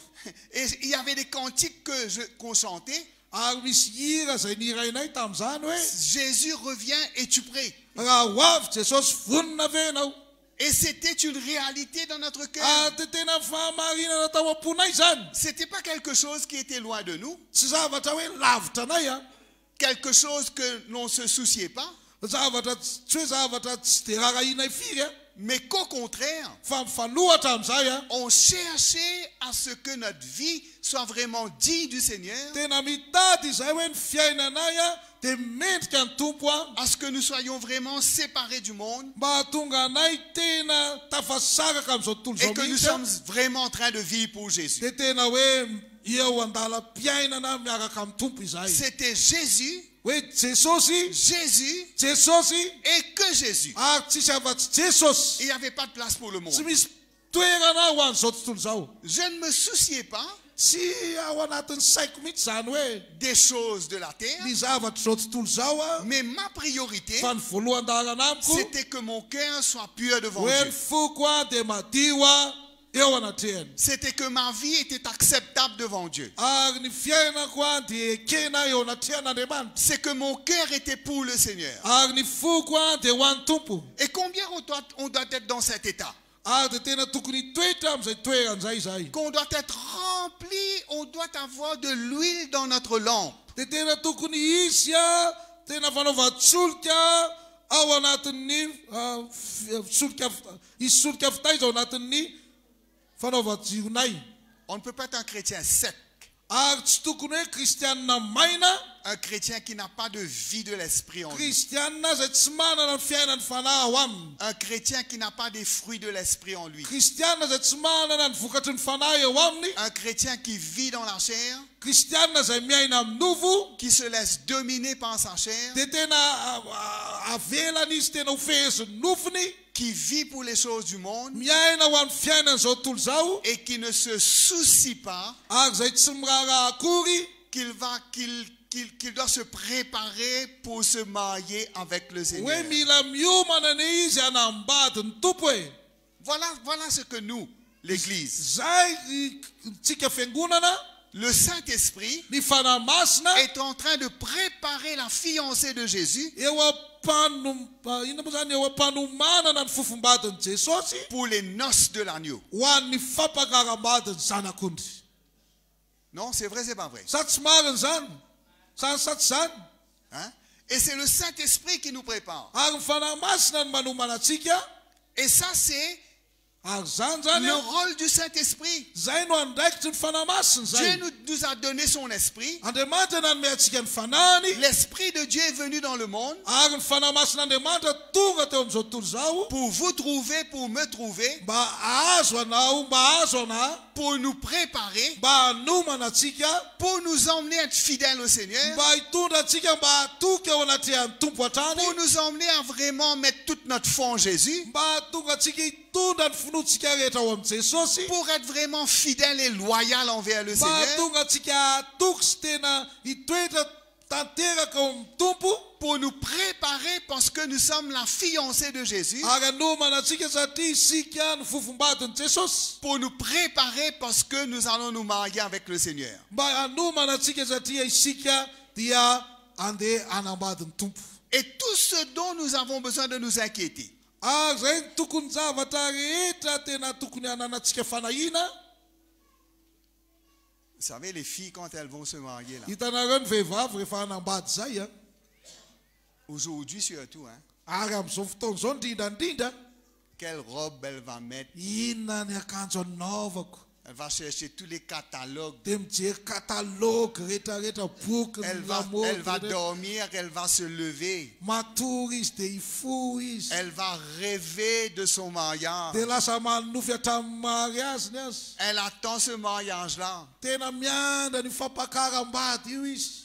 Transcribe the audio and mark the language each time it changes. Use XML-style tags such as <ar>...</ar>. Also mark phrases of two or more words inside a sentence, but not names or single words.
<fr>Et il y avait des cantiques qu'on chantait.</fr> <mg>Ary misy hira izay nirainay tamin'izany hoe,</mg> <fr>Jésus revient, es-tu prêt?</fr> <mg>raha ho avy Jesosy vonona ve ianao?</mg> <fr>Et c'était une réalité dans notre cœur.</fr> <mg>Tena fahamarinana tao am-ponay zany.</mg> <fr>C'était pas quelque chose qui était loin de nous,</fr> <mg>Tsy zavatra hoe lavitra anay a.</mg> <fr>quelque chose que l'on ne se souciait pas,</fr> <mg>Zavatra tsy hoe zavatra tsy de rarahinay firy a.</mg> <fr>mais qu'au contraire,</fr> <mg>Fa mifanohatra amin'izay a.</mg> <fr>on cherchait à ce que notre vie soit vraiment digne du Seigneur,</fr> <mg>Tena mitady izay hoe ny fiainanay a de mendrika ny tompo a.</mg> <fr>à ce que nous soyons vraiment séparés du monde</fr> <mg>Mba hatonga anay tena tafasaraka amin'izao tontolo</mg> <fr>et</fr> <mg>izao</mg> <fr>que nous</fr> <mg>mihitsy a.</mg> <fr>sommes vraiment en train de vivre pour Jésus.</fr> <mg>De tena hoe eo andalam-piainana miaraka amin'ny tompo izay.</mg> <fr>C'était Jésus,</fr> <mg>Hoe Jesosy,</mg> <fr>Jésus et que Jésus.</fr> <mg>ary tsisy afa-tsy Jesosy.</mg> <fr>Il n'y avait pas de place pour le monde.</fr> <mg>Tsy misy toerana ho an'izao tontolo izao.</mg> <fr>Je ne me souciais pas</fr> <mg>Tsy ao anatin'ny saiko mihitsy zany hoe</mg> <fr>des choses de la terre,</fr> <mg>ny zavatra izao tontolo izao a.</mg> <fr>mais ma priorité,</fr> <mg>Fa ny voalohany darana amiko</mg> <fr>c'était que mon cœur soit pur devant</fr> <mg>hoe ny</mg> <fr>Dieu.</fr> <mg>foko a de madio a eo anatrehany.</mg> <fr>C'était que ma vie était acceptable devant Dieu.</fr> <mg>Ary ny fiainako a de ekena eo anatrehan'Andriamanitra.</mg> <fr>C'est que mon cœur était pour le Seigneur.</fr> <mg>Ary ny foko a de ho an'ny tompo.</mg> <fr>Et combien on doit être dans cet état?</fr> <mg>Ary de tena tokony toetra amin'izay toeran'izay zay.</mg> <fr>Qu'on doit être rempli, on doit avoir de l'huile dans notre lampe.</fr> <mg>De tena tokony hisy a tena fanaovan-tsolika ao anatin'ny hisy solika fitaiza ao anatin'ny fanaovan-jironay.</mg> <fr>On ne peut pas être un chrétien sec,</fr> <mg>Ary tsy tokony hoe kristianina maina,</mg> <fr>un chrétien qui n'a pas de vie de l'esprit en lui,</fr> <mg>kristianina izay tsy manana ny fiainany fanahy ao aminy,</mg> <fr>un chrétien qui n'a pas des fruits de l'esprit en lui,</fr> <mg>kristianina izay tsy manana ny vokatry ny fanahy eo aminy,</mg> <fr>un chrétien qui vit dans la chair,</fr> <mg>kristianina izay miaina amin'ny novo,</mg> <fr>qui se laisse dominer par sa chair,</fr> <mg>de tena avelany izy tena ho fehezin'ny nofony,</mg> <fr>qui vit pour les choses du monde</fr> <mg>miaina ho amin'ny fiainan'izao tontolo izao,</mg> <fr>et qui ne se soucie pas</fr> <mg>ary izay tsy miraharaha akory,</mg> <fr>qu'il doit se préparer pour se marier avec le</fr> <mg>hoe</mg> <fr>Seigneur.</fr> <mg>mila miomana ne izy hanambady ny tompo e.</mg> <fr>Voilà ce que nous, l'Église,</fr> <mg>Zay tsika fiangonana,</mg> <fr>le Saint-Esprit</fr> <mg>ny fanahy masina</mg> <fr>est en train de préparer la fiancée de Jésus</fr> <mg>eo ino moa zany eo am-panomanana ny fofombadin'i Jesosy</mg> <fr>pour les noces de l'agneau.</fr> <mg>ho an'ny fampakaram-badin'ny zanak'ondry.</mg> <fr>Non, c'est vrai, c'est pas vrai.</fr> <mg>Sa tsy marina zany, sa tsy zany.</mg> <fr>Hein? Et c'est le Saint-Esprit qui nous prépare.</fr> <mg>Ary ny fanahy masina ny manomana antsika,</mg> <fr>Et ça, c'est</fr> <mg>ary zany zany</mg> <fr>le rôle du Saint-Esprit.</fr> <mg>zay no andraikitry ny fanahy masina</mg> <fr>Dieu</fr> <mg>zay.</mg> <fr>nous a donné son esprit.</fr> <mg>Andriamanitra nanome antsika ny fanahiny,</mg> <fr>L'esprit de Dieu est venu dans le monde</fr> <mg>ary ny fanahy masin'Andriamanitra tonga teo amin'izao tontolo izao</mg> <fr>pour vous trouver, pour me trouver,</fr> <mg>mba ahazo anao, mba ahazo anahy,</mg> <fr>pour nous préparer,</fr> <mg>mba hanomana antsika,</mg> <fr>pour nous emmener à être fidèles au Seigneur,</fr> <mg>mba hitondra antsika mba hatoky eo anatrehan'ny tompo hatrany,</mg> <fr>pour nous emmener à vraiment mettre toute notre foi en Jésus,</fr> <mg>mba hatonga antsika hitondra ny finoantsika rehetra ao amin'ny Jesosy,</mg> <fr>pour être vraiment fidèle et loyal envers le</fr> <mg>mba</mg> <fr>Seigneur,</fr> <mg>hatonga antsika hatoky sy tena hitoetra tanteraka ao amin'ny tompo,</mg> <fr>pour nous préparer parce que nous sommes la fiancée de Jésus,</fr> <mg>ary hanomana antsika satria isika ny fofombadin'i Jesosy,</mg> <fr>pour nous préparer parce que nous allons nous marier avec le Seigneur.</fr> <mg>mba hanomana antsika satria isika dia andeha hanambadin'ny tompo.</mg> <fr>Et tout ce dont nous avons besoin de nous inquiéter,</fr> <mg>Ary zay ny tokony zavatra rehetra tena tokony hananantsika fanahina.</mg> <fr>vous savez, les filles, quand elles vont se marier, là,</fr> <mg>Hitanareo ny vehivavy rehefa hanambady zay a.</mg> <fr>aujourd'hui surtout, hein,</fr> <mg>Ary amin'izao fotoana izao indrindrandrindra,</mg> <fr>quelle robe elle va mettre.</fr> <mg>inona ny akanjo anaovako.</mg> <fr>Elle va chercher tous les catalogues.</fr> <mg>Dia mijery katalogy rehetrarehetra boky</mg> <fr>Elle</fr> <mg>ny</mg> <fr>va</fr> <mg>lamaody.</mg> <fr>dormir, elle va se lever.</fr> <mg>Matory izy dia ifo izy.</mg> <fr>Elle va rêver de son mariage.</fr> <mg>Dia lasa manofy hatramin'ny mariaziny azy.</mg> <fr>Elle attend ce mariage-là.</fr> <mg>Tena miandra ny fampakaram-bady io izy.</mg>